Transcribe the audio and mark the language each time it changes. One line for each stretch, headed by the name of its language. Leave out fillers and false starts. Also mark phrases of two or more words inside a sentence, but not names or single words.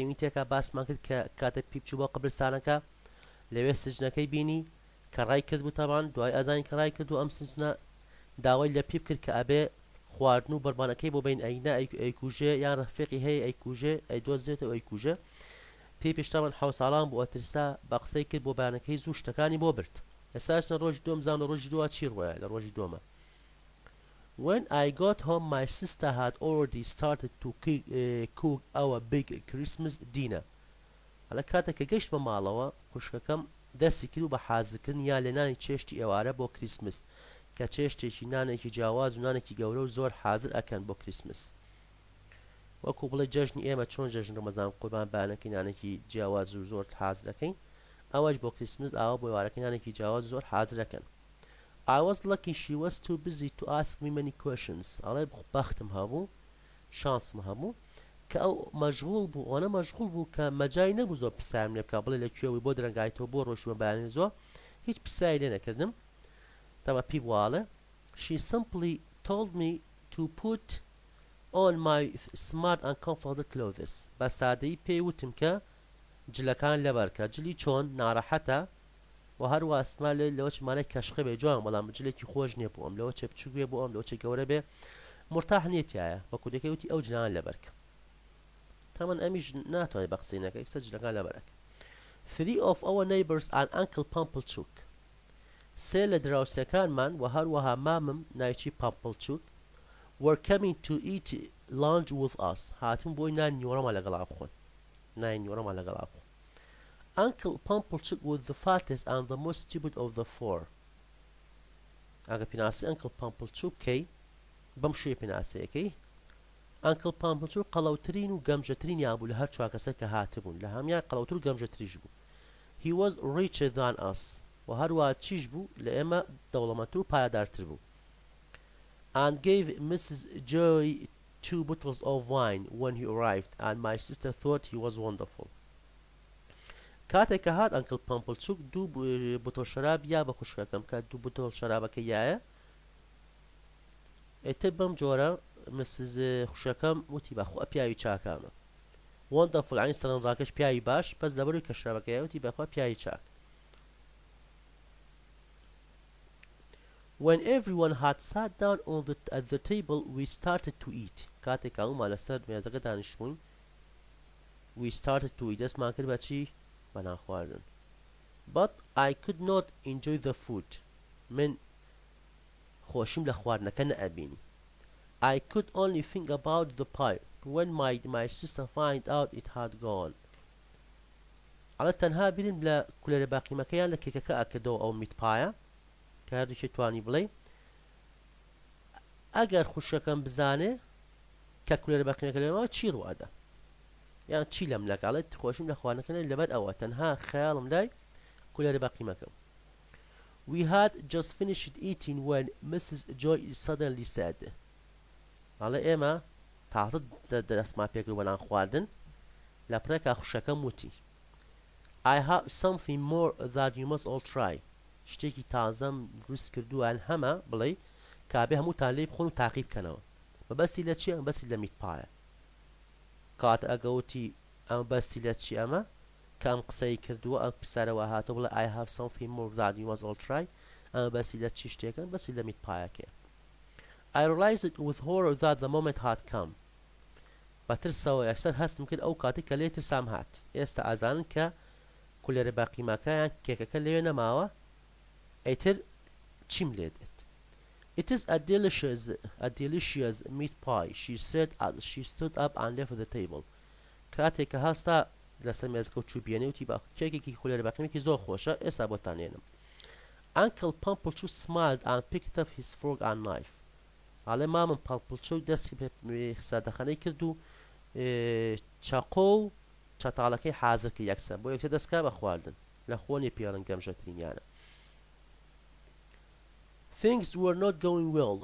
Central Kurdish: یونیتێکە باسمان کرد کە کاتە پیبچوو بۆ قبرستانەکە لەوێ سجنەکەی بینی کە ڕای کرد بوو تاوان دوای ئەزانی کە ڕای کرد و ئەم سجنە داوای لە پیب کرد کە ئەبێ خواردن و بەربانەکەی بۆ بین ئەینە ئەیکوژێ یان ڕەفیقی هەیە ئەیکوژێ ئەیدۆزێتەوە ئەیکوژێ پێی پێشتاوان حەو ساڵان بوو ئەترسا بە قسەی کرد بۆ بەیانەکەی زوو شتەکانی بۆ برد ئێستاشنە ڕۆژی دووەم زان لە ڕۆژی دووە چی ڕۆیە لە ڕۆژی دووەمە
English: When I got home my sister had already started to cook our big Christmas dinner
Central Kurdish: هەڵە کاتێک کە گەشت بە ماڵەوە خوشکەکەم دەستی کرد و بە حازکردن یا لێنانی چێشتی ئێوارە بۆ کریسمس کە چێشتێکی نانێکی جیاواز و نانێکی گەورە و زۆر حازر ئەکەن بۆ کریسمس وەکو بڵێ جەژنی ئێمە چۆن جەژن ڕەمەزان قوربان بانەکەی نانێکی جیاواز و زۆر حازر دەکەین ئەوەش بۆ کریسمس ئاوا بۆ ئێوارەکەی نانێکی جیاواز و زۆر حازر دەکەن
English: I was lucky she was too busy to ask me many questions
Central Kurdish: ئەڵێ بەختم هەبوو شانسم هەبوو کە ئەو مەشغوڵ بوو ئەوەنە مەشغوڵ بوو کە مەجای نەبوو زۆر پرسیارم لێ بکات بڵێ لەکوێوەی بۆ درەنگایەوە بۆ ڕۆژوە بەیانی زۆر هیچ پرسیاری لێ نەکردم تەمە پێی بواڵێ
English: She simply told me to put on my smart and comfortable clothes
Central Kurdish: بە سادەیی پێی وتم کە جلەکان لەبەرکە جلی چۆن ناڕەحەتە و هەروە سما لەوە چمانە کەشخە بێ جوان بەڵام جلێکی خۆش نییە بۆ ئەم لەوە چێ بچوو بێ بۆ ئەم لەوە چێ گەورە بێ مرتاح نیەتایە بە کودەکەی وتی ئەو جلان لەبەرکە تامان ئەمیش ناتوانێت بە قسەی نەکەی کەسە جلەکان لەبەرەکە
English: Three of our neighbors and Uncle Pumplechook
Central Kurdish: سێ لە دراوسەکانمان و هەروەها مامم نایکی پامپڵچوک
English: were coming to eat lunch with us
Central Kurdish: هاتون بۆی نانی نیوەڕەمە لەگەڵا بخۆن نانی نیوەڕەمە لەگەڵا بخۆن
English: Uncle Pumplechook was the fattest and the most stupid of the four
Central Kurdish: ئەگە پێناسی Uncle Pumplechook کەی بەم شوێ پێناسەیەکەی Uncle Pumplechook قەڵەوترین و گەمژەترین یان بوو لە هەر چوار کەسە کە هاتبوون لە هەمیان قەڵەوتر و گەمژەتریش بوو
English: He was richer than us
Central Kurdish: و هەروە چیش بوو لە ئێمە دەوڵەمەندتر و پایەدارتر بوو
English: and gave Mrs. Joy 2 bottles of wine when he arrived and my sister thought he was wonderful
Central Kurdish: کاتێک کە هات Uncle Pumplechook دوو بۆتۆڵ شەراب یا بە خوشکەکەم کە دوو بۆتۆڵ شەرابەکە یایە ئێتر بەم جۆرە Mrs. خوشەکەم وتی بەخوا پیاوی چاکانە wonderful عین سەرنجاکەش پیاوی باش پس لەبەروی کە شەرابەکە یای وتی بەخوا پیاوی چاک
English: When everyone had sat down at the table, we started to eat.
Central Kurdish: کاتێک هەموومان لەسەر مێزەکە دانیشتبووین
English: we started to eat
Central Kurdish: دەستمان کرد بە چی؟ بە نانخواردن
English: But I could not enjoy the food.
Central Kurdish: من خۆشیم لە خواردنەکە نەئەبینی
English: I could only think about the pie when my sister found out it had gone.
Central Kurdish: ئەڵە تەنها بیرم لە کولەرە باقیمەکەیان لە کێکەکە ئەکردەوە ئەو میت پایە کە هەردووکێ توانی بڵێ ئەگەر خوشەکەم بزانێ کە کولێرە باقیمەکە لەمەوە چی ڕوادە یان چی لەم لەگەڵێت خۆشیم لە خواردنەکە لەبەر ئەوە تەنها خەیاڵم لای کولێرە باقیمەکەم
English: We had just finished eating when Mrs.
Central Kurdish: Joy suddenly said ئەڵێ ئێمە تازە دەستمان پێکرد بە نان خواردن لە پرێکا خوشەکەم وتی
English: I have something more that you must all try
Central Kurdish: شتێکی تازەم دروست کردووان هەمە بڵێ کابێ هەمووتان لێ بخۆن و تاقی بکەنەوە بەبەستی لە چی ئەم بەستی لە میت پایە کات ئەگەوتی ئەم بەستی لە چی ئەمە کە ئەم قسەی کردووە ئەم پرسیارەوە هاتە بڵێ
English: I have something more that you must all try
Central Kurdish: ئەمە بەستی لە چی شتێکن بەستی لە میت پایەکەیە I
English: realized with horror that the moment had come
Central Kurdish: بەترسەوە یەکسەر هەستم کرد ئەو کاتی کە لێ ترسام هات ئێستا ئازانن کە کولێرە باقیمەکەیان کێکەکە لەوێ نەماوە ئەیتر چیم لێ دێت
English: It is a delicious meat pie she said as she stood up and left the table
Central Kurdish: کاتێک کە هەستا لەسەر مێزەکە و چوو بێنێ وتی بە کێکێکی کولێرە باقیمەکی زۆر خۆشە ئێستا بۆتان هێنم
English: Uncle Pumplechook smiled and picked up his fork and knife
Central Kurdish: ئاڵێ مامم Pumplechook دەستی بە سەردەخەنەی کرد و چاقۆ و چەتاڵەکەی حازر کرد یەکسەر بۆ یەکسەر دەستکا بە خواردن لە خۆنی پێڵن گەمژەترینیانە
English: Things were not going well.